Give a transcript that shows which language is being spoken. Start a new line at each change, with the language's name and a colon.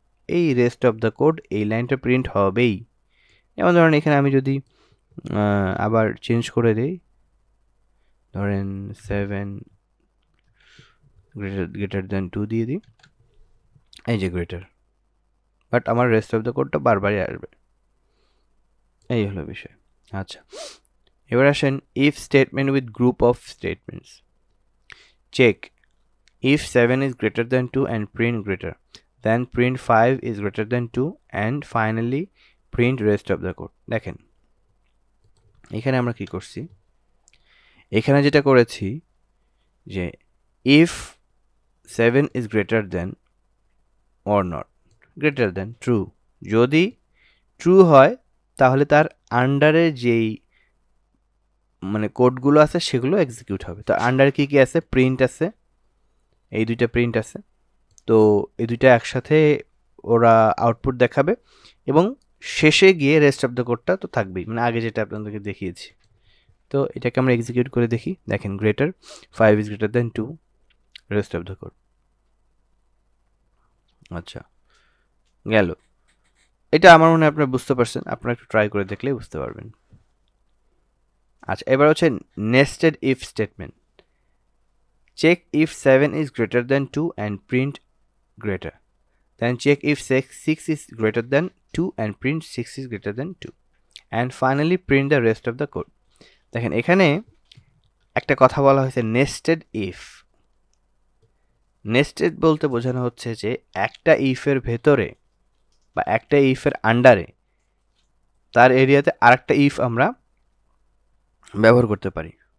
Bangla: এই rest of the code, এই লাইনটা প্রিন্ট হবেই। যেমন ধরেন এখানে আমি যদি আবার চেঞ্জ করে দিই, ধরেন 7 গ্রেটার দ্যান 2 দিয়ে দিই, এই যে গ্রেটার, বাট আমার রেস্ট অফ দ্য কোডটা বারবারই আসবে। এই হলো বিষয়। আচ্ছা, এবার আসেন if statement with group of statements.
English: Check if 7 is greater than 2 and print greater, then print 5 is greater than 2 and finally print rest of the code.
Bangla: দেখেন এখানে আমরা কি করছি, এখানে যেটা করেছি যে
English: if 7 is greater than or not, greater than true,
Bangla: যদি true হয় তাহলে তার আন্ডারে যেই মানে কোডগুলো আছে সেগুলো এক্সিকিউট হবে। তো আন্ডারে কি কি আছে? প্রিন্ট আছে, এই দুইটা প্রিন্ট আছে, তো এই দুইটা একসাথে ওরা আউটপুট দেখাবে এবং শেষে গিয়ে রেস্ট অফ দ্য কোডটা তো থাকবেই, মানে আগে যেটা আপনাদেরকে দেখিয়েছি। তো এটাকে আমরা এক্সিকিউট করে দেখি। দেখেন greater 5 is greater than 2, rest of the code. আচ্ছা, গেল। এটা আমার মনে হয় আপনারা বুঝতে পারছেন, আপনারা একটু ট্রাই করে দেখলেই বুঝতে পারবেন। আচ্ছা, এবার হচ্ছে nested if statement.
English: check if 7 is greater than 2 and print greater. Then check if 6 is greater than 2 and print 6 is greater than 2. And finally print the rest of the code.
Bangla: দেখেন এখানে একটা কথা বলা হয়েছে নেস্টেড ইফ। নেস্টেড বলতে বোঝানো হচ্ছে যে একটা ইফের ভেতরে বা একটা ইফের আন্ডারে তার এরিয়াতে আরেকটা ইফ আমরা ব্যবহার করতে পারি।